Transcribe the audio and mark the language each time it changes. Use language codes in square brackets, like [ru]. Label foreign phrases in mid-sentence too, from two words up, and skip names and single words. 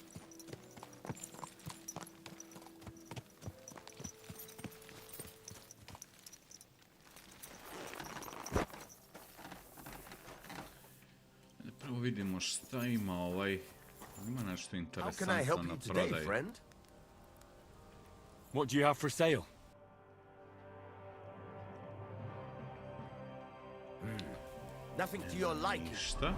[bs] Prvo vidimo šta ima ovaj. Ima nešto [en] How can I help [bs] interesantno na [en] you today, [bs] prodaj. [en] friend? What do you have for sale? Nothing to your liking, [bs] Ništa.